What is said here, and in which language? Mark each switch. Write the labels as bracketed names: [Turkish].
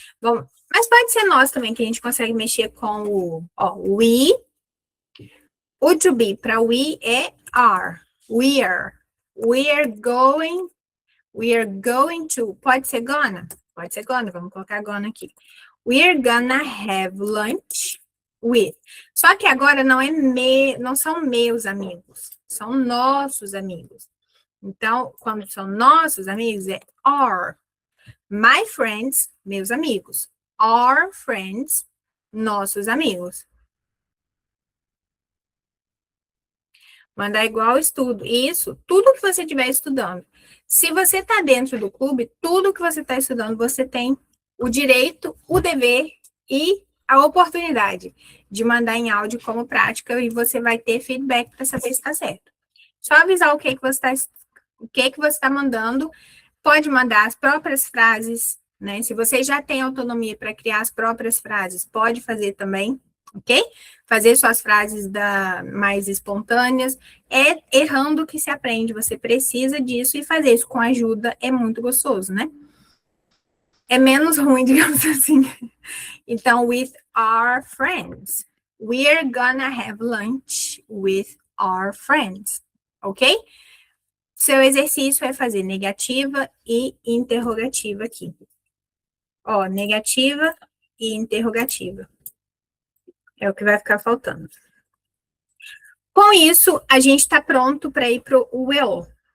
[Portuguese] Vamos, mas pode ser nós também, que a gente consegue mexer com we. O to be para we é are. [English] We are. We are going to. [Portuguese] Pode ser gonna? Pode ser gonna. Vamos colocar gonna aqui. [English] We are gonna have lunch with. [Portuguese] Só que agora não são meus amigos. São nossos amigos. Então, quando são nossos amigos, é are. [English] My friends, [Portuguese] meus amigos. [English] Our friends, [Portuguese] nossos amigos. Mandar igual estudo. Isso, tudo que você estiver estudando. Se você está dentro do clube, tudo que você está estudando, você tem o direito, o dever e a oportunidade de mandar em áudio como prática e você vai ter feedback para saber se está certo. Só avisar o que você está mandando. Pode mandar as próprias frases, né? Se você já tem autonomia para criar as próprias frases, pode fazer também, ok? Fazer suas frases mais espontâneas. É errando que se aprende, você precisa disso e fazer isso com ajuda é muito gostoso, né? É menos ruim, digamos assim. Então, [English] with our friends. We're gonna have lunch with our friends, ok? [Portuguese] Seu exercício é fazer negativa e interrogativa aqui. Ó, negativa e interrogativa. É o que vai ficar faltando. Com isso, a gente está pronto para ir para o will.